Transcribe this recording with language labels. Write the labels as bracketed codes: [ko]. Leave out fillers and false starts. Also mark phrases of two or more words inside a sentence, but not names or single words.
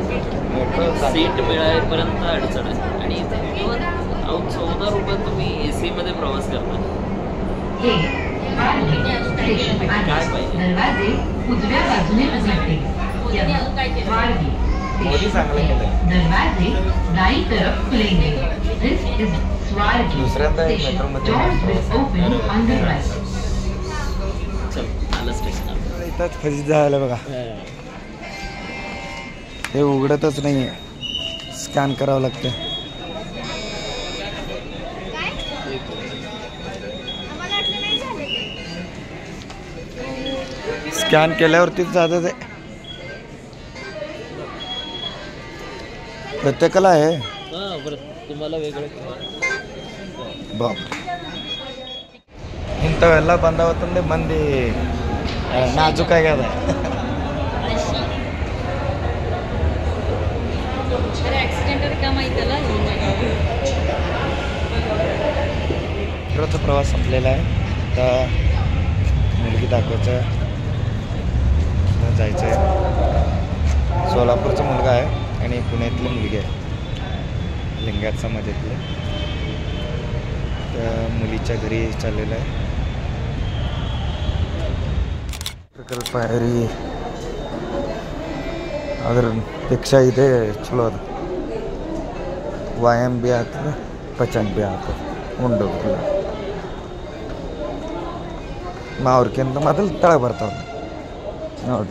[mr] सीट मिळायपर्यंत अडचण आहे. आणि इथे इव्हन 14 रुपयात तुम्ही AC मध्ये प्रवास करता. काय पाहिजे? दरवाजे उजव्या बाजूने उघडते. मोदी चांगलं केलं. [hi] दरवाजे दाई तरफ खुलेंगे. [en] This is Swargi [mr] दुसऱ्यांदा एक [en] station. [mr] मेट्रोमध्ये [en] Doors will open on the right. [mr] चल आलं स्टेशन. इथंच फजित झालं बघा. हे उघडतच नाही आहे. स्कॅन करावं लागतं. स्कॅन केल्यावरतीच जातं ते. प्रत्येकाला आहे. तुम्हाला वेगळं [kn] ಬಾಬ್ ಇಂಥವೆಲ್ಲ ಬಂದವತ್ತಂದೆ ಮಂದಿ ನಾಜೂಕಾಗ್ಯದ. [mr] मेट्रोचा प्रवास संपलेला आहे. आता मुलगी दाखवायचं जायचं आहे. सोलापूरचा मुलगा आहे आणि पुण्यातली मुलगी आहे, लिंगायत समाजातले. त्या मुलीच्या घरी चाललेलं आहे. [kn] ಪ್ರಕಲ್ಪ ರೀ ಅದರಪೇಕ್ಷ ಇದೆ ಚಲೋ ಅದು. ವ್ಯಾಯಾಮ ಭೀ ಆಗ್ತದೆ, ಪಚನ ಭೀ ಆಗ್ತದೆ, ಉಂಡೋಗಿಲ್ಲ. ಅವ್ರಿಗಿಂತ ಮೊದಲು ತೆಳಗೆ ಬರ್ತಾವೆ ನೋಡ್ರಿ.